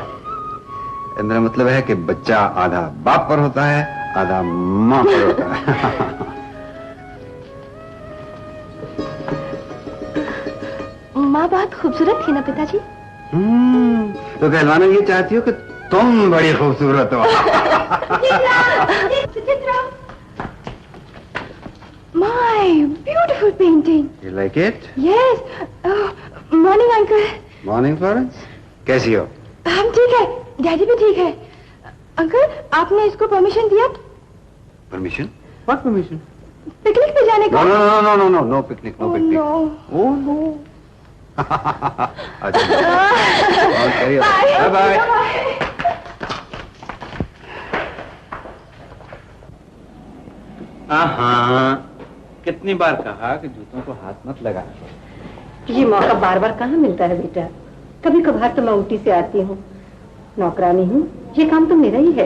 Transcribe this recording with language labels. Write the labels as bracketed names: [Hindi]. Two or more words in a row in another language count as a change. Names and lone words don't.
[Hindi] मेरा मतलब है कि बच्चा आधा बाप पर होता है, आधा माँ पर होता है। माँ बहुत खूबसूरत थी ना पिताजी? तो कहलवाना ये चाहती हो कि तुम बड़ी खूबसूरत हो। [English] My beautiful painting. You like it? Yes. Morning uncle. Morning Florence. [Hindi] कैसी हो? हम ठीक है, डैडी भी ठीक है। अंकल आपने इसको परमिशन दिया? [English] Permission? What permission? [Hindi] पिकनिक पे जाने का? [English] No picnic, no picnic. Oh no. [Hindi] अच्छा। [English] Bye bye. [Hindi] हाँ, कितनी बार कहा कि जूतों को हाथ मत लगा। ये मौका बार बार कहाँ मिलता है बेटा? कभी कभार तो मैं ऊटी से आती हूँ, नौकरानी हूँ, ये काम तो मेरा ही है।